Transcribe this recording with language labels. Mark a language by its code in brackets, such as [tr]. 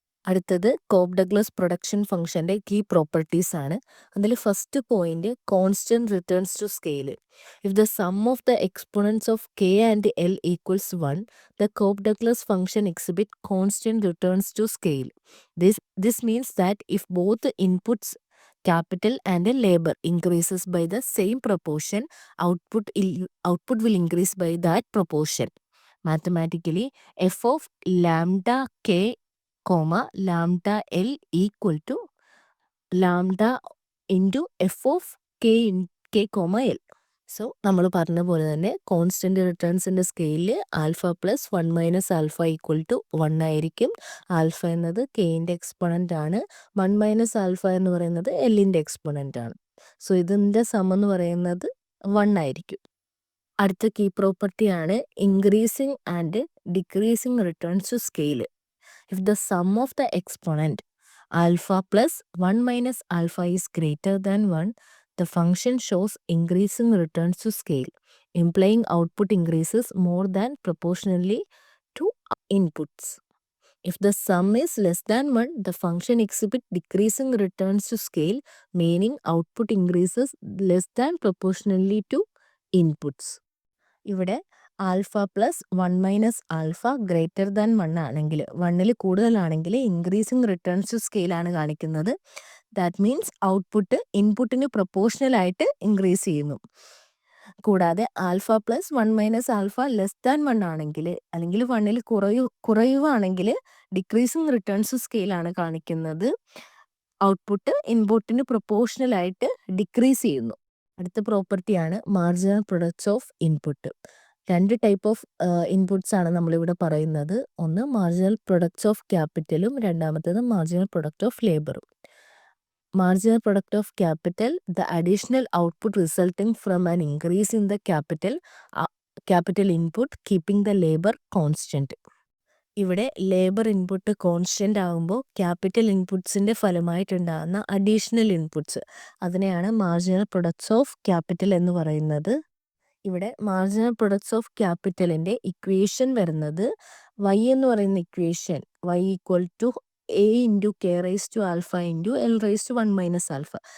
[ml] അടുത്തത് Cobb Douglas production ഫംഗ്ഷൻ്റെ key properties ആണ്. [en] അതിൽ first point constant returns to scale. If the sum of the exponents of k and l equals 1, the Cobb Douglas function exhibit constant returns to scale. This means that if both inputs capital and labor increases by the same proportion, output will increase by that proportion. Mathematically, f of lambda k comma lambda l equal to lambda into f of k comma l. [ml] So നമ്മൾ പറഞ്ഞ പോലെ തന്നെ constant റിട്ടേൺസിൻ്റെ സ്കെയിലിൽ alpha plus 1 minus alpha equal to 1 ആയിരിക്കും. Alpha എന്നത് കെയിൻ്റെ exponent ആണ്, 1 minus alpha എന്ന് പറയുന്നത് എല്ലിൻ്റെ എക്സ്പോണൻ്റ് ആണ്. സോ ഇതിൻ്റെ സം എന്ന് പറയുന്നത് 1 ആയിരിക്കും. അടുത്ത കീ പ്രോപ്പർട്ടിയാണ് increasing and decreasing returns to scale. [en] If the sum of the exponent alpha plus 1 minus alpha is greater than 1, the function shows increasing returns to scale, implying output increases more than proportionally to inputs. If the sum is less than 1, the function exhibits decreasing returns to scale, meaning output increases less than proportionally to inputs. [ml] ഇവിടെ alpha plus 1 minus alpha greater than 1 ആണെങ്കിൽ, 1ൽ കൂടുതലാണെങ്കിൽ increasing returns to സ്കെയിലാണ് കാണിക്കുന്നത്. [en] that means [ml] output ഇൻപുട്ടിന് പ്രൊപ്പോർഷണലായിട്ട് increase ചെയ്യുന്നു. കൂടാതെ alpha plus 1 minus alpha less than 1 ആണെങ്കിൽ, അല്ലെങ്കിൽ 1ൽ കുറയുവാണെങ്കിൽ ഡിക്രീസിങ് റിട്ടേൺസ് ടു സ്കെയിലാണ് കാണിക്കുന്നത്. ഔട്ട്പുട്ട് ഇൻപുട്ടിന് പ്രൊപ്പോർഷണലായിട്ട് ഡിക്രീസ് ചെയ്യുന്നു. അടുത്ത പ്രോപ്പർട്ടിയാണ് മാർജിനൽ പ്രൊഡക്ട്സ് ഓഫ് ഇൻപുട്ട്. രണ്ട് ടൈപ്പ് ഓഫ് ഇൻപുട്സ് ആണ് നമ്മളിവിടെ പറയുന്നത്. ഒന്ന് മാർജിനൽ പ്രൊഡക്ട്സ് ഓഫ് ക്യാപിറ്റലും രണ്ടാമത്തേത് marginal product of ലേബറും. [en] Marginal product of capital, the additional output resulting from an increase in the capital input, keeping the labor constant. [ml] ഇവിടെ labour input constant ആകുമ്പോൾ capital ഇൻപുട്സിൻ്റെ ഫലമായിട്ടുണ്ടാകുന്ന additional inputs, അതിനെയാണ് marginal products of capital എന്ന് പറയുന്നത്. ഇവിടെ marginal products of ക്യാപിറ്റലിൻ്റെ equation വരുന്നത് y എന്ന് പറയുന്ന equation y equal to a into k raise to alpha into l raise to 1 minus alpha.